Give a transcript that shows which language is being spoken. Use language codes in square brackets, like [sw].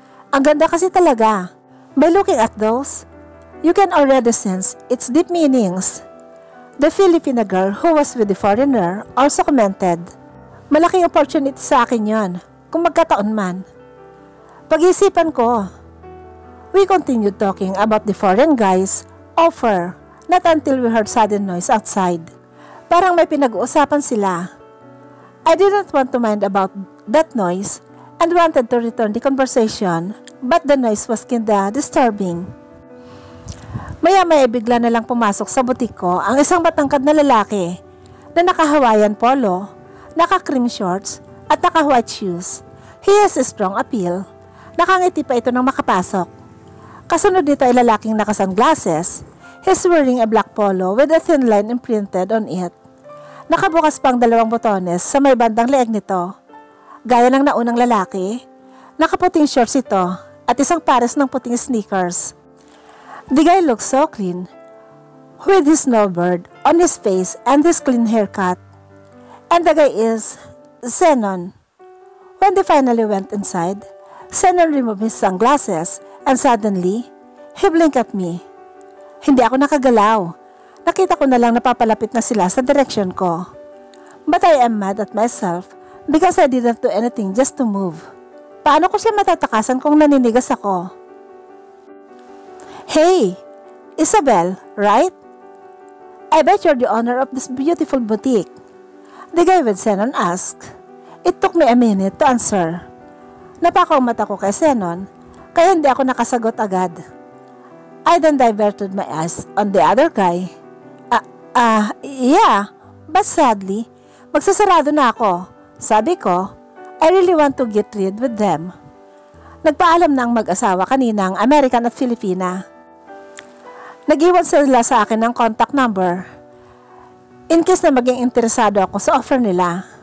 [tl] Ang ganda kasi talaga. [en] By looking at those, you can already sense its deep meanings. The Filipina girl who was with the foreigner also commented, [tl] malaking opportunity sa akin yon, kung magkataon man. Pag-isipan ko. [en] We continued talking about the foreign guy's offer, not until we heard sudden noise outside. [tl] Parang may pinag-uusapan sila. [en] I didn't want to mind about that noise and wanted to return the conversation, but the noise was kinda disturbing. [tl] Maya-maya bigla na lang pumasok sa butik ko ang isang matangkad na lalaki na naka-Hawaiian polo, naka-cream shorts at naka-white shoes. [en] He has a strong appeal. [tl] Nakangiti pa ito nang makapasok. Kasunod dito ay lalaking naka-sunglasses. [en] He's wearing a black polo with a thin line imprinted on it. [tl] Nakabukas pang 2 botones sa may bandang leeg nito. Gaya ng naunang lalaki, nakaputing shorts ito at isang pares ng puting sneakers. [en] The guy looks so clean, with his snowbird on his face and his clean haircut. And the guy is Zenon. When they finally went inside, Zenon removed his sunglasses and suddenly, he blinked at me. [tl] Hindi ako nakagalaw. Nakita ko na lang napapalapit na sila sa direction ko. [en] But I am mad at myself because I didn't do anything just to move. [tl] Paano ko siya matatakasan kung naninigas ako? Hey, [en] Isabel, right? I bet you're the owner of this beautiful boutique. The guy with Zenon asked. It took me a minute to answer. [tl] Napakaw mata ko kay Zenon, kaya hindi ako nakasagot agad. [en] I then diverted my eyes on the other guy. Yeah, but sadly, [tl] magsasarado na ako. Sabi ko, [en] I really want to get rid with them. [tl] Nagpaalam na ang mag-asawa kanina ang American at Filipina. Nag-iwan sila sa akin ng contact number in case na maging interesado ako sa offer nila.